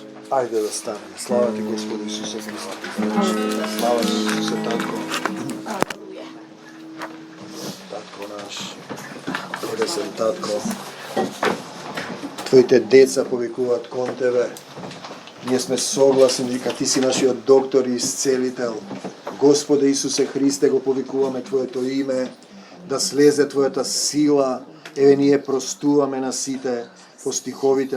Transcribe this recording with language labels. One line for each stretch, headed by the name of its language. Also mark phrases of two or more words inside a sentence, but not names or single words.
Macedonian: Ајде да станемо. Слава ти, Господи Исусе Христе. Слава ти, Исусе, Татко. Татко наш. Небесен Татко. Твоите деца повикуваат кон Тебе. Ние сме согласни дека Ти си нашиот доктор и исцелител. Господе Исусе Христе, го повикуваме Твоето име, да слезе Твојата сила. Еве ние простуваме на сите по стиховите.